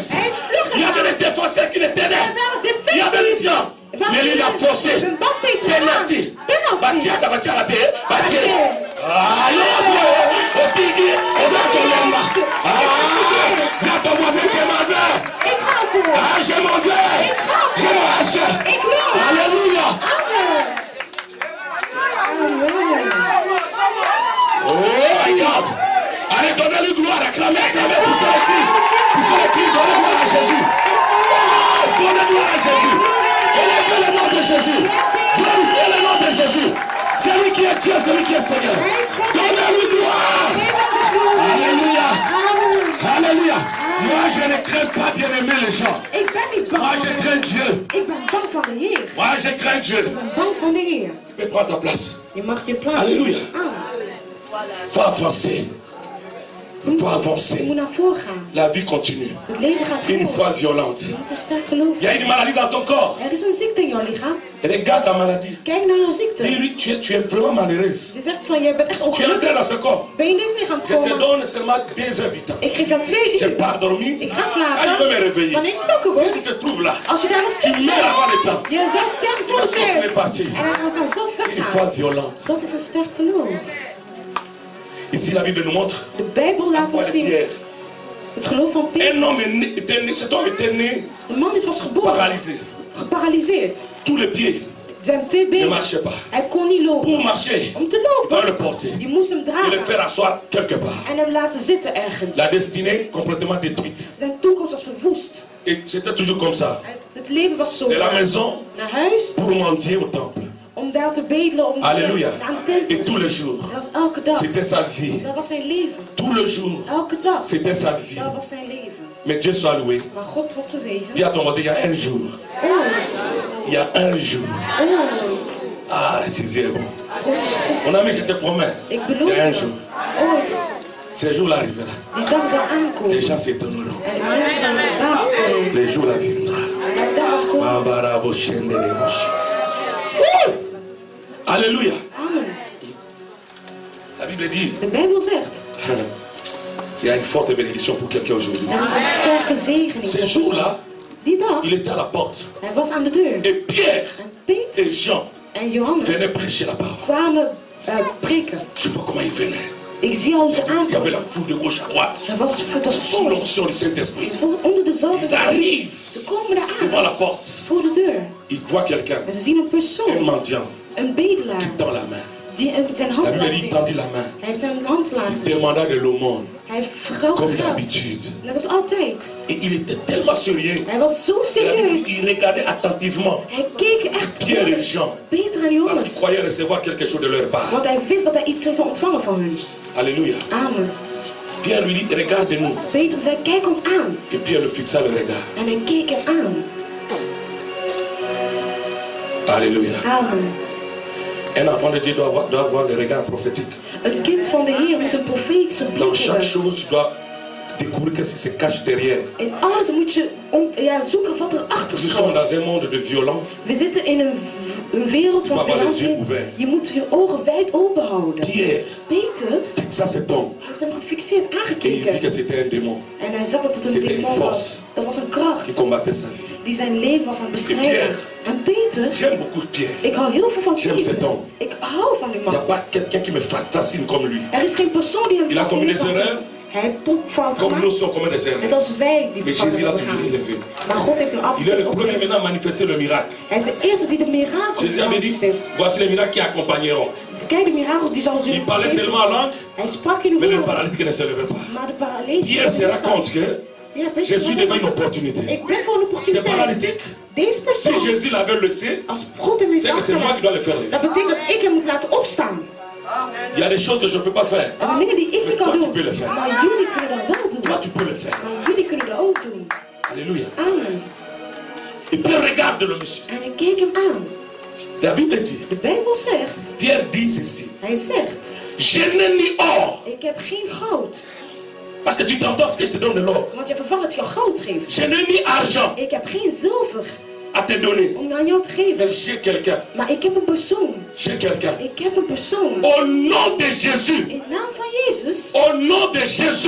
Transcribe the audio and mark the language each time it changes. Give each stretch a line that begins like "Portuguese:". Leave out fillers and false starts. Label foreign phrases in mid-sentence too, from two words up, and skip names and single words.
Dutch: Hij is vlug
French: Il y avait
Dutch: gegaan.
French: des défenseurs qui l'étaient là.
Dutch: Er waren
French: Il y avait des
Dutch: defensies.
French: gens. Mais lui, il a forcé.
Dutch: Mbappé is Penalty. gegaan. Penalty. Batia, batia, batia, batia. Batia. Ah, yo, Otigi, Ozakolema.
French: Ah, il y a ton voisin qui m'en veut.
Dutch: Ik ga ervoor.
French: Ah, je m'en vais. Je marche.
Dutch: Ik wil.
French: Alléluia. Amen. Amen. Oh, regarde. Allez, donnez-lui gloire. Acclamez, acclamez. Poussez les cris. Poussez les cris. Donnez gloire à Jésus. Oh, donnez gloire à Jésus. Élevez le nom de Jésus. Glorifiez le nom de Jésus. Celui qui est Dieu, celui qui est Seigneur. Donnez-lui gloire. Alléluia. Amen. Alléluia. Moi, je ne crains pas bien aimer les gens.
Dutch: Ik ben niet bang.
French: Moi, je
Dutch: van-
French: crains Dieu.
Dutch: Ik ben bang van de Heer.
French: Moi, je crains Dieu.
Dutch: Ik ben bang van de Heer.
French: Tu peux prendre ta place.
Dutch: Je mag je plaats.
French: Alléluia. Amen. Faut avancer. Faut
Dutch: Je
French: avancer.
Dutch: moet naar voren gaan.
French: La vie continue.
Dutch: Het leven gaat
French: Une
Dutch: voor.
French: foi violente.
Dutch: Je moet een sterk geloof.
French: Il y a une maladie dans ton corps.
Dutch: Er is een ziekte in jouw lichaam.
French: Regarde la maladie.
Dutch: Kijk naar jouw ziekte.
French: Dis-lui, tu es vraiment malheureuse.
Dutch: Je zegt van, jij bent echt
French: Tu es entré
Dutch: ongelukkig.
French: dans ce corps.
Dutch: Ben je in deze lichaam
French: Je te
Dutch: gekomen?
French: donne seulement 2 heures du temps.
Dutch: Ik geef jou 2
French: J'ai
Dutch: uur.
French: pas dormi.
Dutch: Ik ga
French: Quand je veux me
Dutch: slapen.
French: réveiller.
Dutch: Wanneer ik wakker
French: Si tu
Dutch: word,
French: te trouves là,
Dutch: als je daar nog
French: tu
Dutch: steeds
French: meurs
Dutch: bent,
French: avant le temps.
Dutch: je zal sterven voor
French: Il
Dutch: de
French: va sortir
Dutch: tijd.
French: partir.
Dutch: En hij gaat vanzelf
French: Une foi
Dutch: weggaan.
French: violente.
Dutch: Dat is een sterk geloof.
French: Ici, la Bible nous montre.
Dutch: De Bijbel laat
French: Foi
Dutch: ons
French: de
Dutch: zien
French: Pierre.
Dutch: het geloof van Peter.
French: Un homme cet homme était né
Dutch: De man was geboren,
French: paralysé.
Dutch: geparalyseerd.
French: Tous les pieds
Dutch: Zijn 2
French: ne
Dutch: benen.
French: marchaient pas.
Dutch: Hij kon niet lopen.
French: Pour marcher,
Dutch: Om te
French: il fallait le
Dutch: lopen,
French: porter.
Dutch: je moest hem
French: Et le
Dutch: dragen
French: faire asseoir quelque part.
Dutch: en hem laten zitten ergens.
French: La destinée complètement détruite.
Dutch: Zijn toekomst was verwoest.
French: Et c'était toujours comme ça.
Dutch: Het leven was zo.
French: De la maison
Dutch: Naar huis,
French: pour mendier au temple.
Dutch: om daar te bedelen, om
French: Alléluia.
Dutch: aan de tempel.
French: Et tous les jours,
Dutch: Dat was elke dag.
French: c'était sa vie.
Dutch: Dat was zijn leven.
French: Tous les jours,
Dutch: Elke dag.
French: c'était sa vie.
Dutch: Dat was zijn leven.
French: Mais Dieu soit loué.
Dutch: Maar God wordt gezegend.
French: Dis à ton voisin, il y a un jour.
Dutch: Ooit.
French: Il y a un jour.
Dutch: Ooit.
French: Ah, Jésus est bon.
Dutch: God is goed.
French: Mon ami, je te promets.
Dutch: Ik
French: Il
Dutch: beloof
French: y a un
Dutch: het.
French: jour.
Dutch: Ooit.
French: Ce jour-là arrivera.
Dutch: Die dag zal
French: Les
Dutch: aankomen.
French: gens s'étonneront.
Dutch: En de mensen zullen verbaasd zijn.
French: Les jours là viendra. Alléluia. Amen. La Bible dit,
Dutch: De Bijbel zegt,
French: il y a une forte bénédiction pour quelqu'un aujourd'hui.
Dutch: er is een sterke zegening.
French: Ces jours-là,
Dutch: Die dag,
French: il était à la porte.
Dutch: hij was aan de deur.
French: Et Pierre
Dutch: En Peter
French: et Jean
Dutch: en Johannes
French: venaient prêcher la parole.
Dutch: kwamen preken.
French: Je vois comment ils venaient.
Dutch: Ik zie hoe ze
French: Il y avait
Dutch: aankwamen.
French: la foule de gauche à droite.
Dutch: Het was
French: Sous
Dutch: vol.
French: l'onction du Saint-Esprit.
Dutch: Onder de zalving.
French: Ils arrivent
Dutch: Ze komen
French: devant
Dutch: eraan.
French: la porte.
Dutch: Voor de deur.
French: Ils voient quelqu'un,
Dutch: En ze zien een
French: un
Dutch: persoon.
French: mendiant,
Dutch: Een bedelaar.
French: dans la main.
Dutch: Die zijn
French: La
Dutch: hand
French: Bible
Dutch: laat
French: dit,
Dutch: zien.
French: tendit la main.
Dutch: Hij heeft zijn hand laten
French: Il
Dutch: zien.
French: demanda de l'aumône,
Dutch: Hij vroeg
French: comme
Dutch: geld.
French: d'habitude.
Dutch: Net als altijd.
French: Et il était tellement sérieux.
Dutch: Hij was zo
French: La Bible
Dutch: serieus.
French: dit, il regardait attentivement
Dutch: Hij keek echt
French: Pierre et Jean.
Dutch: Peter en
French: Parce qu'ils
Dutch: Johannes.
French: croyaient recevoir quelque chose de leur part.
Dutch: Want hij wist dat hij iets zou ontvangen van hun.
French: Alléluia. Amen. Pierre lui dit, regarde-nous.
Dutch: Peter zei, kijk ons aan.
French: Et Pierre le fixa le regard.
Dutch: En hij keek hem aan.
French: Alléluia. Amen. Un enfant de Dieu doit avoir le regard prophétique.
Dutch: Een kind van de Heer moet een profetische
French: Dans
Dutch: blik
French: chaque
Dutch: hebben.
French: chose, tu dois découvrir qu'est-ce qui se cache derrière.
Dutch: In alles moet je zoeken wat er achter
French: Nous sommes
Dutch: schuilt.
French: dans un monde de violents.
Dutch: We zitten in een wereld
French: Tu vas
Dutch: van
French: avoir les yeux
Dutch: violentie.
French: ouverts.
Dutch: Je moet je ogen wijd open houden.
French: Pierre
Dutch: Peter
French: fixa cet homme.
Dutch: heeft hem gefixeerd
French: Et il vit que
Dutch: aangekeken.
French: c'était un démon
Dutch: En hij zag dat het een
French: C'était une
Dutch: demon
French: force.
Dutch: was. Dat was een kracht
French: qui combattait sa vie.
Dutch: die zijn leven was aan het bestrijden.
French: Pierre.
Dutch: En Peter,
French: J'aime beaucoup Pierre.
Dutch: ik hou heel veel van
French: J'aime cet
Dutch: Peter.
French: homme.
Dutch: Ik hou van die
French: Il n'y a
Dutch: man.
French: pas quelqu'un qui me fascine comme lui.
Dutch: Er is geen persoon die hem
French: Il a commis
Dutch: fascineert
French: des
Dutch: als
French: erreurs.
Dutch: hij heeft topfout
French: Comme nous
Dutch: gemaakt.
French: sommes commis des
Dutch: Net
French: erreurs.
Dutch: als wij die
French: Mais
Dutch: fouten
French: Jésus l'a
Dutch: hebben
French: toujours
Dutch: begaan.
French: élevé.
Dutch: Maar God heeft hem
French: Il est le premier
Dutch: afgegeven.
French: maintenant à manifester le miracle.
Dutch: Hij is de eerste die de mirakels
French: Jésus avait dit,
Dutch: heeft.
French: voici les miracles qui accompagneront.
Dutch: Dus kijk, de mirakels die zal
French: Il
Dutch: zullen
French: parlait
Dutch: geven.
French: seulement en langue,
Dutch: Hij sprak in de
French: mais le
Dutch: woorden.
French: paralytique ne se levait pas.
Dutch: Maar de parallel.
French: Pierre se rend compte que
Dutch: Ja, Peter
French: je suis
Dutch: was
French: devant une
Dutch: een-
French: opportunité.
Dutch: Ik ben voor een
French: C'est
Dutch: opportuniteit.
French: paralytique.
Dutch: Deze
French: Si
Dutch: persoon,
French: Jésus l'avait laissé,
Dutch: als God hem is
French: c'est que c'est moi qui dois le faire.
Dutch: dat betekent dat ik hem moet laten opstaan.
French: Il y a des choses que je ne peux pas faire.
Dutch: Er zijn dingen die ik
French: Mais
Dutch: niet kan
French: toi, tu
Dutch: doen.
French: peux le faire.
Dutch: Maar jullie kunnen dat wel doen.
French: Toi, tu peux le faire.
Dutch: Maar jullie kunnen dat ook doen.
French: Alléluia. Amen. Et Pierre regarde le monsieur.
Dutch: En ik keek hem aan.
French: La Bible dit,
Dutch: De Bijbel zegt,
French: Pierre dit ceci.
Dutch: hij zegt,
French: Je n'ai ni or.
Dutch: ik heb geen goud.
French: Parce que tu t'entends ce que je te donne de l'or.
Dutch: Want je verwacht dat je goud geeft.
French: Je n'ai ni argent
Dutch: Ik heb geen zilver
French: à te donner.
Dutch: om aan jou te geven.
French: Mais j'ai quelqu'un.
Dutch: Maar ik heb een persoon.
French: J'ai quelqu'un.
Dutch: Ik heb een persoon.
French: Au nom de Jésus.
Dutch: In naam van Jezus.
French: Au nom de Jésus.